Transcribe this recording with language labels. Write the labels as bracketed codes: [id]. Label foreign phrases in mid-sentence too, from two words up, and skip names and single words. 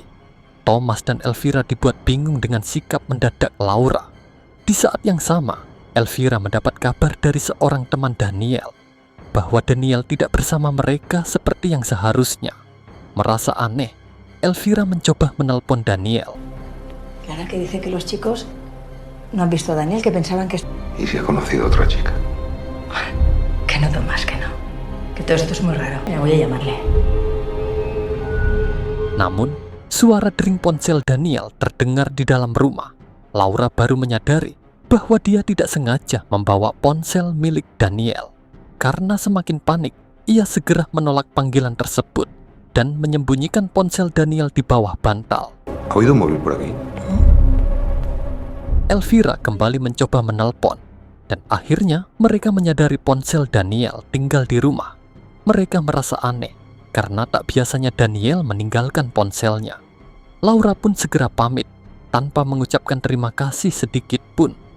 [id] Thomas dan Elvira dibuat bingung dengan sikap mendadak Laura. Di saat yang sama, Elvira mendapat kabar dari seorang teman Daniel bahwa Daniel tidak bersama mereka seperti yang seharusnya. Merasa aneh, Elvira mencoba menelpon Daniel. [es] Clara, que dice que los chicos no han visto a Daniel, que pensaban que... ¿Y si ha conocido a otra chica? Que no, Tomás, que no. Que todo esto es muy raro. Mira, voy a llamarle. [id] Namun, suara dering ponsel Daniel terdengar di dalam rumah. Laura baru menyadari bahwa dia tidak sengaja membawa ponsel milik Daniel. Karena semakin panik, ia segera menolak panggilan tersebut dan menyembunyikan ponsel Daniel di bawah bantal. [es] ¿Ha oído un móvil por aquí? [id] Elvira kembali mencoba menelpon, dan akhirnya mereka menyadari ponsel Daniel tinggal di rumah. Mereka merasa aneh, karena tak biasanya Daniel meninggalkan ponselnya. Laura pun segera pamit, tanpa mengucapkan terima kasih sedikit pun.